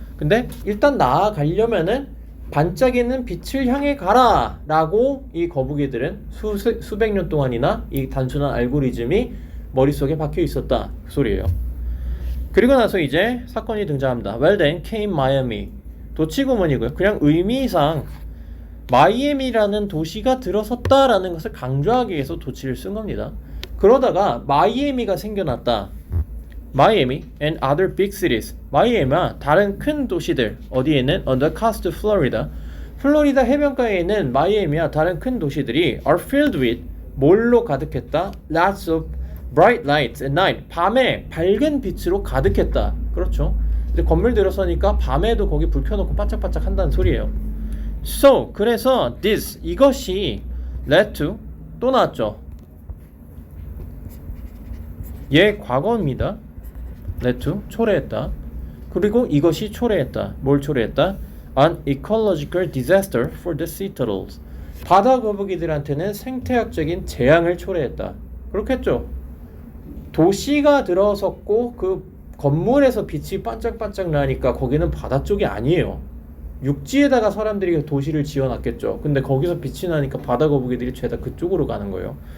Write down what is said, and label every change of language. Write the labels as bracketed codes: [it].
[ko] 근데 일단 나아가려면은 반짝이는 빛을 향해 가라 라고 이 거북이들은 수백 년 동안이나 이 단순한 알고리즘이 머릿속에 박혀 있었다 그 소리예요. 그리고 나서 이제 사건이 등장합니다. [en] Well then came Miami. [ko] 도치구문이고요. 그냥 의미상 마이애미라는 도시가 들어섰다라는 것을 강조하기 위해서 도치를 쓴 겁니다. 그러다가 마이애미가 생겨났다. [en] Miami and other big cities. [ko] 마이애미와 다른 큰 도시들 어디에는 [en] on the coast of Florida. [ko] 플로리다 해변가에 있는 마이애미와 다른 큰 도시들이 [en] are filled with [ko] 뭘로 가득했다? [en] Lots of bright lights at night. [ko] 밤에 밝은 빛으로 가득했다. 그렇죠. 근데 건물 들어서니까 밤에도 거기 불 켜놓고 반짝반짝 한다는 소리예요. So 그래서 this 이것이 [en] led to [ko] 또 나왔죠. 얘 과거입니다. led to 초래했다. 그리고 이것이 초래했다. 뭘 초래했다? [en] An ecological disaster for the sea turtles. [ko] 바다 거북이들한테는 생태학적인 재앙을 초래했다. 그렇겠죠. 도시가 들어섰고 그 건물에서 빛이 반짝반짝 나니까 거기는 바다 쪽이 아니에요. 육지에다가 사람들이 도시를 지어놨겠죠. 근데 거기서 빛이 나니까 바다 거북이들이 죄다 그쪽으로 가는 거예요.